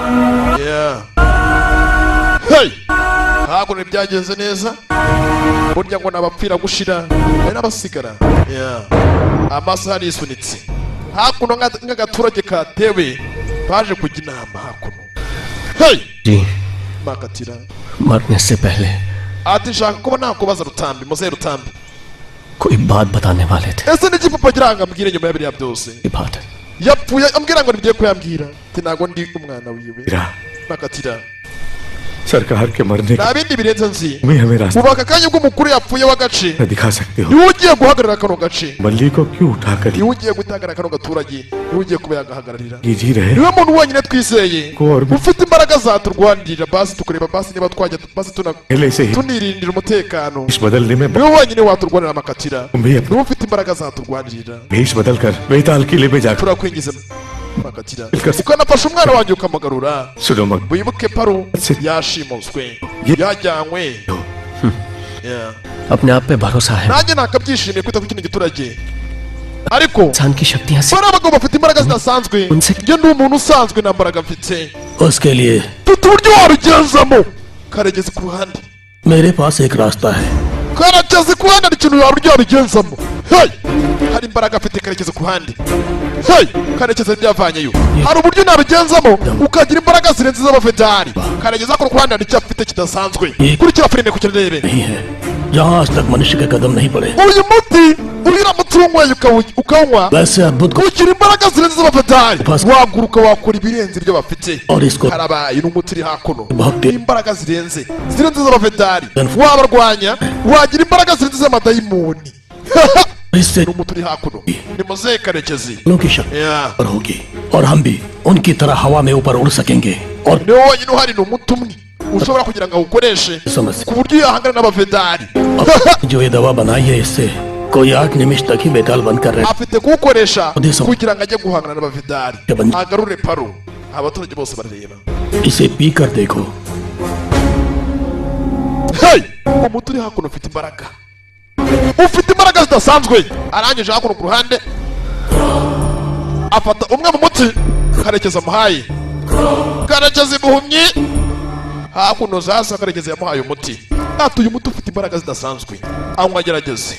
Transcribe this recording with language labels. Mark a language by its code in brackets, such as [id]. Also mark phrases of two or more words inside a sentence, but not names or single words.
[rw] Hey ntabwo ntibyagenze neza burya ngo nabapfira gushira ari n'abasigara. Amasaha arisunitse hakuno nk'agaturage katewe baje kujya inama hakuno. Hey Makatira [hi] मरने से पहले [rw] ati nshaka kuba nakubaza Rutambi muzehe Rutambi [hi] कोई बात बताने वाले थे. [rw] ese niki papa agira ngo ambwire nyuma ya biriya byose [hi] बात [rw] yapfuye ambwira ngo nibyo kuyambwira ati ntago ndi umwana wiwe. Makatira [hi] सरकार के मरने [rw] nta bindi birenze nzi [hi] में हमें रास्ता [rw] ubu aka kanya ubwo umukuru yapfuye w'agace [hi] दिखा सकते हो. [rw] niwe ugiye guhagarara kano gace [hi] बल्ली को क्यों उठाकर [rw] niwe ugiye guhagarara kano gaturage niwe ugiye kuba yagahagararira [hi] ये जी रहे [rw] niwe muntu wenyine twizeye Kora. ufite imbaraga zaturwanirira basi tukureba basi niba twajya basi [hi] पहले से ही [rw] tunirindira umutekano [hi] भेष बदलने में [rw] niwe wenyine waturwanira Makatira [hi] भी अपना [rw] niwe ufite imbaraga zaturwanirira. [hi] भेष बदल कर बेताल किले में जाकर [rw] turakwingiza Makatira ukanafasha umwana wanjye ukamugarura. [hi] सुनो मग [rw] wibuke Paru yashimuswe yajyanywe. [hi] अपने आप पे भरोसा है. [rw] nanjye nakabyishimiye kwita ku kino giturage ariko [hi] इंसान की शक्तियां [rw] bari abagabo bafite imbaraga zidasanzwe njye ndi umuntu usanzwe nta mbaraga mfite. [hi] उसके लिए [rw] mfite uburyo warugenzamo. Karegezi ku ruhande [hi] मेरे पास एक रास्ता है. [rw] Karegezi ku ruhande hari ikintu uburyo warugenzamo. Hey hari imbaraga afite Karegezi ku ruhande. Hey Karegezi byavanyeyo hari uburyo nabigenzamo ukagira imbaraga zirenze iz'abafedari. Karegezi ku ruhande hari icyo afite kidasanzwe. Kurikira filime ku kirebe [hi] नहीं है जहाँ आज तक मनुष्य के कदम नहीं पड़े. [rw] uyu muti uramutse unyweye ukawunywa [hi] वैसे अद्भुत [rw] ugira imbaraga zirenze iz'abafedari waguruka wakora ibirenze ibyo bafite. [hi] और इसको [rw] harabaye n'umuti uri hakuno Bhakti. imbaraga zirenze iz'abafedari wabarwanya wagira imbaraga zirenze iz'amadayimoni. [hi] इससे [rw] n'umuti uri hakuno ni muzehe Karekezi. [hi] की शक्ति और होगी और हम भी उनकी तरह हवा में ऊपर उड़ सकेंगे और [rw] niwe wonyine uhari ni umuti umwe ushobora kugira ngo awukoreshe [hi] समझ [rw] ku buryo yahangana n'abafedari. [hi] जो ये दवा बनाई है इससे कोई 8 निमिष तक ही बेताल बंद कर रहे. [rw] afite kuwukoresha Udesa. kugira ngo ajye guhangana n'abafedari Yabanye. agarure Paru. abaturage bose barareba. [hi] इसे पी कर देखो. [rw] Hey umuti uri hakuno ufite imbaraga zidasanzwe. arangije hakuno ku ruhande afata umwe mu muti Karekezi amuhaye. Karekezi muhumyi hakuno sasa Karekezi yamuhaye umuti ati uyu muti ufite imbaraga zidasanzwe anywa agerageze.